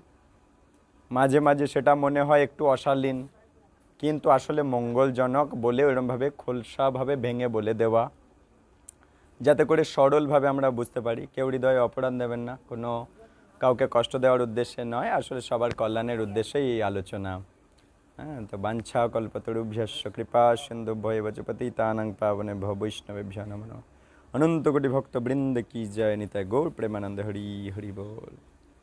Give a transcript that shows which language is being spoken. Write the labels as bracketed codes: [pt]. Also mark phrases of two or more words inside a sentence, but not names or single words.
[bn] মাঝে মাঝে সেটা মনে হয় একটু অশালীন, কিন্তু আসলে মঙ্গলজনক বলে এরকমভাবে খোলসাভাবে ভেঙে বলে দেওয়া, যাতে করে সরলভাবে আমরা বুঝতে পারি। কেউ হৃদয়ে অপরাধ নেবেন না, কোনো কাউকে কষ্ট দেওয়ার উদ্দেশ্যে নয়, আসলে সবার কল্যাণের উদ্দেশ্যেই এই আলোচনা। হ্যাঁ, তো [sa] বাঞ্ছা কল্পতরুভ্যশ্চ কৃপা সিন্ধুভ্যেব চ পতিতানাং পাবনেভ্যো বৈষ্ণবেভ্যো নমঃ। [bn] অনন্ত কোটি ভক্ত বৃন্দ কি জয়, নিতাই গৌর প্রেমানন্দ, হরি হরি বল।